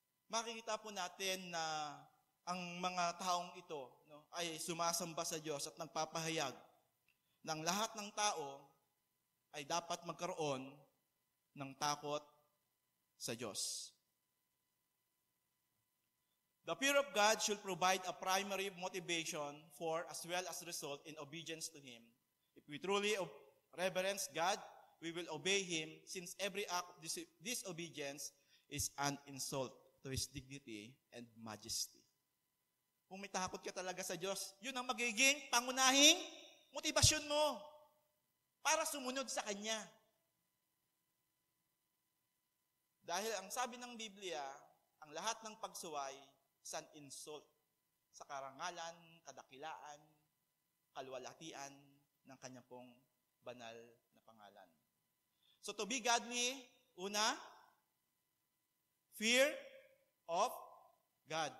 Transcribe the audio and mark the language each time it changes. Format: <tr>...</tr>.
<tl>Makikita po natin na ang mga taong ito ay sumasamba sa Diyos at nagpapahayag ng lahat ng tao ay dapat magkaroon ng takot sa Diyos.</tl> <en>The fear of God should provide a primary motivation for as well as result in obedience to Him. If we truly reverence God, we will obey Him since every act of disobedience is an insult to His dignity and majesty.</en> <tl>Kung may takot ka talaga sa Diyos, yun ang magiging pangunahing motibasyon mo para sumunod sa Kanya. Dahil ang sabi ng Biblia, ang lahat ng pagsuway</tl> <en>is an insult</en> <tl>sa karangalan, kadakilaan, kalwalhatian ng Kanya pong banal na pangalan.</tl> <en>So to be godly, una, fear of God.</en>